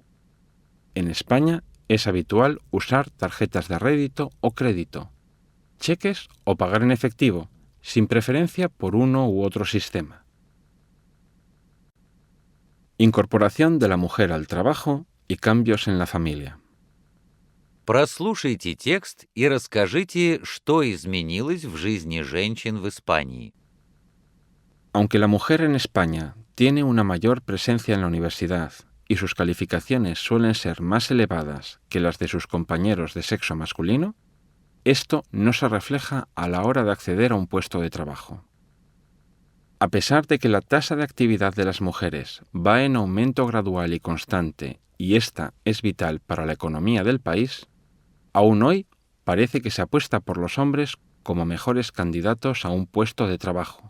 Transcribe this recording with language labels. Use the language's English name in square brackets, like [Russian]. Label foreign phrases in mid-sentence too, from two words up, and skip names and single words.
[Spanish] En España es habitual usar tarjetas de rédito o crédito, cheques o pagar en efectivo, sin preferencia por uno u otro sistema. Incorporación de la mujer al trabajo y cambios en la familia. [Russian] Прослушайте текст и расскажите, что изменилось в жизни женщин в Испании. [Spanish] Aunque la mujer en España tiene una mayor presencia en la universidad y sus calificaciones suelen ser más elevadas que las de sus compañeros de sexo masculino, esto no se refleja a la hora de acceder a un puesto de trabajo. A pesar de que la tasa de actividad de las mujeres va en aumento gradual y constante, y esta es vital para la economía del país, aún hoy parece que se apuesta por los hombres como mejores candidatos a un puesto de trabajo.